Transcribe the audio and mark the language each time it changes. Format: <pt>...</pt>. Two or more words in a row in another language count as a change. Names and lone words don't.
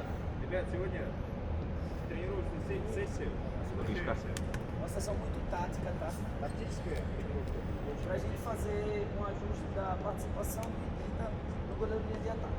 <ru>Ребят, сегодня тренируемся сессию.</ru> <pt>uma sessão muito tática, tá?</pt> <ru>Тактическая тренировка.</ru> <pt>Pra gente fazer um ajuste da participação bendita no goleiro linha de ataque.</pt>